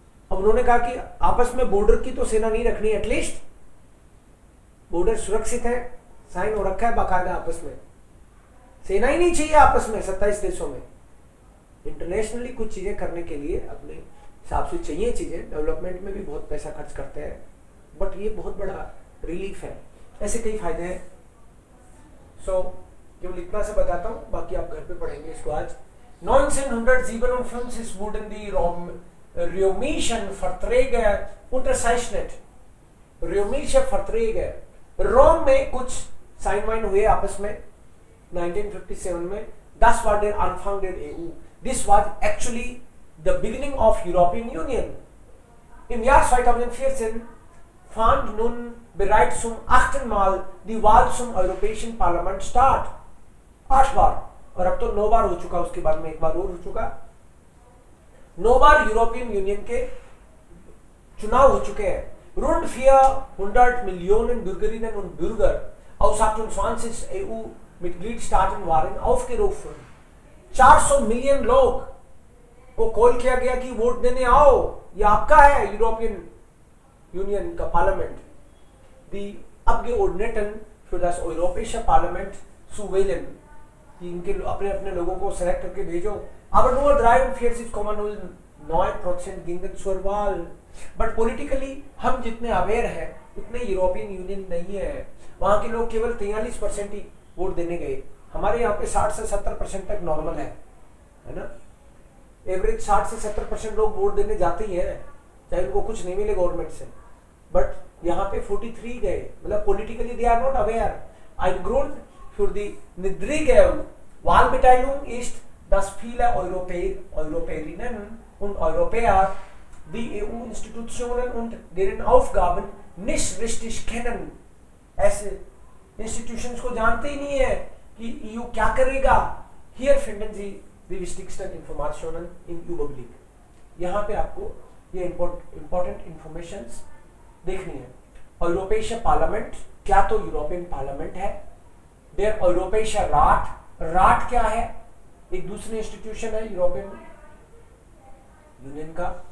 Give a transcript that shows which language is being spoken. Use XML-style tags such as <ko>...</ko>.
<hi>अब उन्होंने कहा कि आपस में बॉर्डर की तो सेना नहीं रखनी, एटलीस्ट बॉर्डर सुरक्षित है, साइन हो रखा है बाकायदा, आपस में सेना ही नहीं चाहिए आपस में 27 देशों में। इंटरनेशनली कुछ चीजें करने के लिए अपने हिसाब से चाहिए चीजें, डेवलपमेंट में भी बहुत पैसा खर्च करते हैं, बट ये बहुत बड़ा रिलीफ है। ऐसे कई फायदे हैं। सो केवल इतना से बताता हूँ, बाकी आप घर पे पढ़ेंगे इसको आज।</hi> <de>1957 wurden die römischen Verträge unterzeichnet। römische Verträge,</de> <hi>रोम में कुछ साइन वाइन हुए आपस में 1957 में।</hi> <de>Das war der Anfang der EU.</de> <en>This was actually the beginning of European Union.</en> <de>Im Jahr 2014 fand nun bereits zum 8. Mal die Wahl zum Europäischen Parlament statt।</de> <hi>8 बार, और अब तो 9 बार हो चुका, उसके बाद में एक बार और हो चुका। 9 बार यूरोपियन यूनियन के चुनाव हो चुके हैं।</hi> <de>Rund 400 Millionen Bürgerinnen und Bürger aus 28 EU-Mitgliedstaaten waren aufgerufen।</de> <hi>400 million लोग को कॉल किया गया कि वोट देने आओ, ये आपका है यूरोपियन यूनियन का parliament.</hi> <de>Die Abgeordneten für das Europäische Parlament zu wählen,</de> <hi>कि इनके अपने अपने लोगों को सेलेक्ट करके भेजो।</hi> <de>Aber nur 43,09% gingen zur Wahl।</de> <hi>But politically हम जितने अवेयर हैं उतने यूरोपियन यूनियन नहीं है। वहां के लोग केवल 43% ही वोट देने गए। हमारे यहाँ पे 60 से 70% तक नॉर्मल है ना। एवरेज 60 से 70% लोग वोट देने जाते ही हैं, चाहे उनको कुछ नहीं मिले गवर्नमेंट से। बट यहाँ पे 43 गए, मतलब politically</hi> <en>They are not aware.</en> <de>Ein Grund für die niedrige Wahlbeteiligung ist, dass viele Europäerinnen und Europäer die EU-Institutionen und deren Aufgaben nicht richtig kennen।</de> <hi>ऐसे इंस्टीट्यूशंस को जानते ही नहीं है कि ईयू क्या करेगा।</hi> <en>हियर</en> <de>finden Sie die wichtigsten Informationen im Überblick।</de> <hi>यहाँ पे आपको ये इंपॉर्टेंट इंफॉर्मेशंस देखनी है। यूरोपीय पार्लियामेंट, क्या तो यूरोपियन पार्लियामेंट है।</hi> <de>देर यूरोपीय राट,</de> <hi>राट क्या है, एक दूसरी इंस्टीट्यूशन है यूरोपियन यूनियन का।</hi>